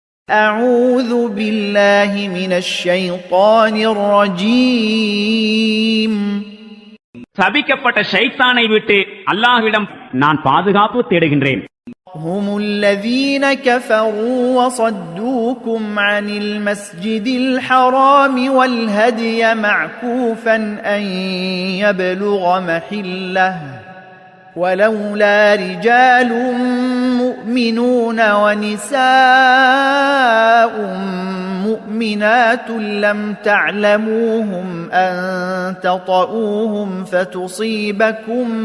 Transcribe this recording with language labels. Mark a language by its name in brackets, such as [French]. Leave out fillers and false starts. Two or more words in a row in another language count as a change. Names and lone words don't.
[Arabic] أعوذ بالله من الشيطان الرجيم. [Tamil] சபிக்கப்பட்ட ஷைத்தானை விட்டு அல்லாஹ்விடம் நான் பாதுகாப்பு தேடுகின்றேன். [Arabic] هم الذين كفروا وصدوكم عن المسجد الحرام والهدي معكوفا أن يبلغ محله ولولا رجال مؤمنون ونساء مؤمنات لم تعلموهم أن تطؤوهم فتصيبكم